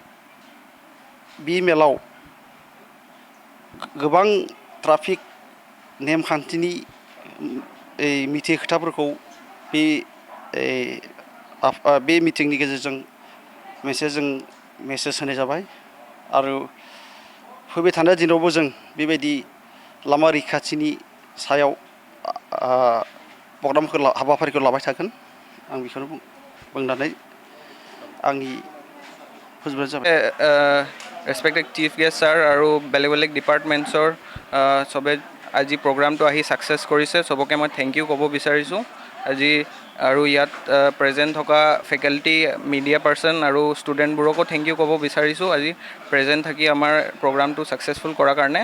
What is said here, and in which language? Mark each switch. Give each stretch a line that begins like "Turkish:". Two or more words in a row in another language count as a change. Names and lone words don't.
Bodo: मेलाव गोबां ट्राफिक नेमखान्थिनि मिथियै खोथाफोरखौ बे मिटिंनि गेजेरजों मेसेज होनाय जाबाय आरो फैबाय थानाय दिनावबो जों बेबायदि लामा रैखाथिनि सायाव हाबाफारिखौ लाबाय थागोन। आं बेखौनो बुंनानै आंनि फोजोबनाय जाबाय।
English: Respected chief guest sir
Assamese: আৰু বেলেগ ডিপাৰ্টমেণ্টছৰ চবে আজি প্ৰগ্ৰামটো আহি ছাকচেছ কৰিছে, চবকে মই
English: thank you
Assamese: ক'ব বিচাৰিছোঁ আজি। আৰু ইয়াত প্ৰেজেণ্ট থকা ফেকাল্টি,
English: media person
Assamese: আৰু ষ্টুডেণ্টবোৰকো
English: thank you
Assamese: ক'ব বিচাৰিছোঁ আজি প্ৰেজেণ্ট থাকি আমাৰ প্ৰগ্ৰামটো ছাকচেছফুল কৰাৰ কাৰণে।